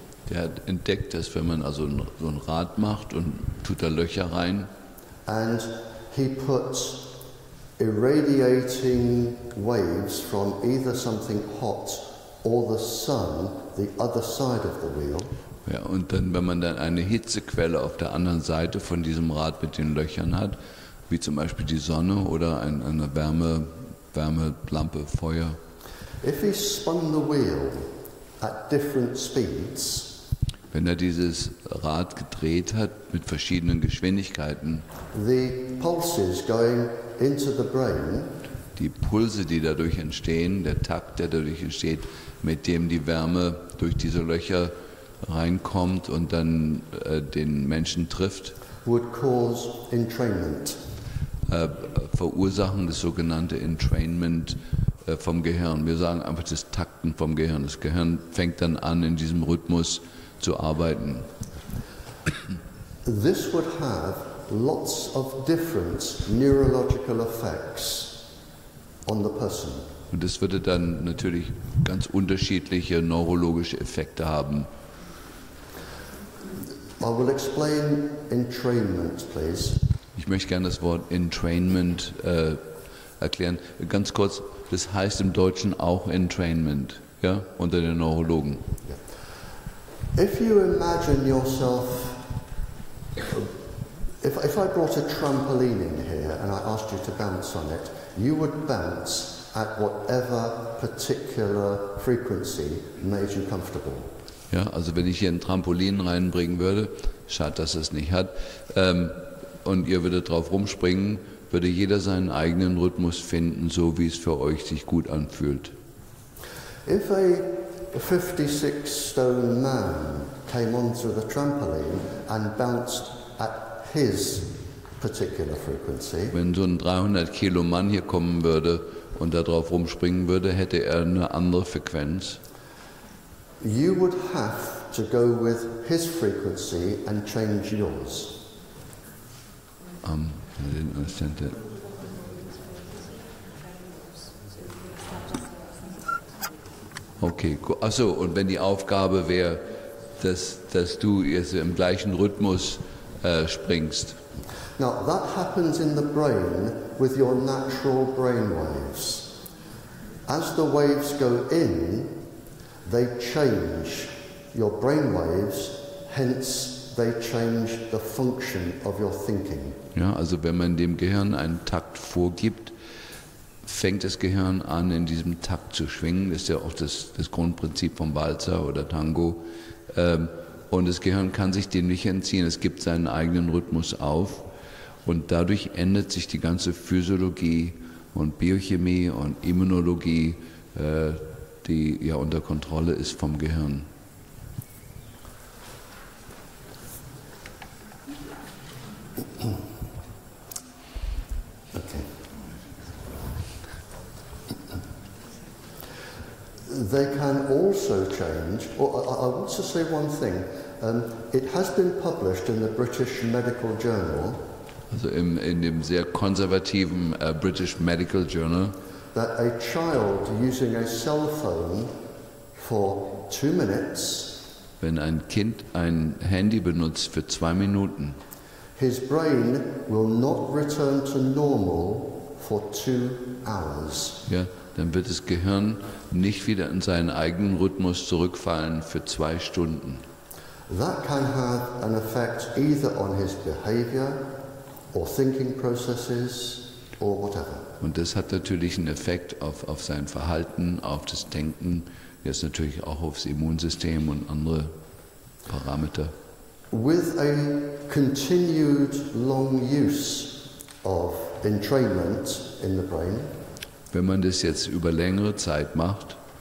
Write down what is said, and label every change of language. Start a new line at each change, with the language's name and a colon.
German: der hat entdeckt, dass wenn man also so ein Rad macht und tut da Löcher rein,
English: and he put irradiating waves from either something hot or the sun the other side of the wheel.
German: ja, und dann, wenn man dann eine Hitzequelle auf der anderen Seite von diesem Rad mit den Löchern hat, wie zum Beispiel die Sonne oder eine Wärmelampe, Feuer.
English: If he spun the wheel at different speeds,
German: Wenn er dieses Rad gedreht hat mit verschiedenen Geschwindigkeiten,
English: the pulses going into the brain
German: die Pulse, die dadurch entstehen, der Takt, der dadurch entsteht, mit dem die Wärme durch diese Löcher reinkommt und dann den Menschen trifft,
English: would cause entrainment.
German: verursachen das sogenannte Entrainment vom Gehirn. Wir sagen einfach das Takten vom Gehirn. Das Gehirn fängt dann an, in diesem Rhythmus zu arbeiten.
English: This would have lots of different neurological effects on the person.
German: Und das würde dann natürlich ganz unterschiedliche neurologische Effekte haben.
English: I will explain entrainment, please.
German: Ich möchte gerne das Wort Entrainment erklären. Ganz kurz, das heißt im Deutschen auch Entrainment, ja, unter den Neurologen.
English: If you imagine yourself, if I brought a trampoline in here and I asked you to bounce on it, you would bounce at whatever particular frequency made you comfortable.
German: Ja, also wenn ich hier ein Trampolin reinbringen würde, schade, dass es nicht hat, und ihr würdet drauf rumspringen, würde jeder seinen eigenen Rhythmus finden, so wie es für euch sich gut anfühlt.
English: If a 56-stone man came onto the trampoline and bounced at his particular frequency,
German: Wenn so ein 300 Kilo Mann hier kommen würde und da drauf rumspringen würde, hätte er eine andere Frequenz.
English: you would have to go with his frequency and change yours. I didn't understand that.
German: Okay, achso, und wenn die Aufgabe wäre, dass du jetzt im gleichen Rhythmus springst.
English: Now that happens in the brain with your natural brain waves. As the waves go in, they change your brain waves, hence they change the function of your thinking.
German: Ja, also wenn man dem Gehirn einen Takt vorgibt, fängt das Gehirn an, in diesem Takt zu schwingen. Das ist ja auch das Grundprinzip vom Walzer oder Tango. Und das Gehirn kann sich dem nicht entziehen. Es gibt seinen eigenen Rhythmus auf. Und dadurch ändert sich die ganze Physiologie und Biochemie und Immunologie, die ja unter Kontrolle ist vom Gehirn. Okay.
English: They can also change, or I want to say one thing. It has been published in the British Medical Journal.
German: Also in dem sehr konservativen British Medical Journal,
English: That a child using a cell phone for 2 minutes,
German: wenn ein Kind ein Handy benutzt für 2 Minuten,
English: his brain will not return to normal for 2 hours.
German: ja, dann wird das Gehirn nicht wieder in seinen eigenen Rhythmus zurückfallen für 2 Stunden.
English: That can have an effect either on his behavior or thinking processes or whatever.
German: Und das hat natürlich einen Effekt auf sein Verhalten, auf das Denken, jetzt natürlich auch aufs Immunsystem und andere Parameter.
English: With a continued long use of entrainment in the brain,
German: Wenn man das jetzt über längere Zeit macht,